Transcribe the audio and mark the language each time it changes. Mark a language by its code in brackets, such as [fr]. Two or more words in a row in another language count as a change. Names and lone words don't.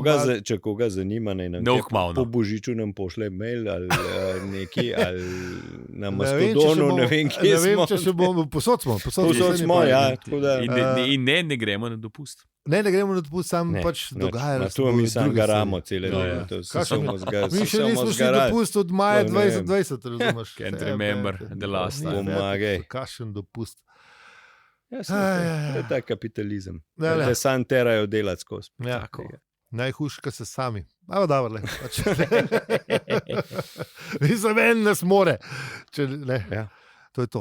[sl] če koga zanima, ne nam po Božiču nam pošle mail ali neki, ali na Mastodonu, ne vem, kje ne vem, smo. če še bomo, posod smo, ja, tako da. In ne gremo na dopust. Ne gremo na dopust, sam pač dogajalo se. Tu mi sam garamo cele leto. Mi še nismo šli dopust od maja 2020, razumeš? [en] Can't remember the last time. [sl] Pomagaj. Kakšen dopust. Ja, to je ta kapitalizem. Da sam terajo delati skozi. Ja, najhujši, ka se sami. Evo, dobro, pač. Mislim, en nas more. To je to.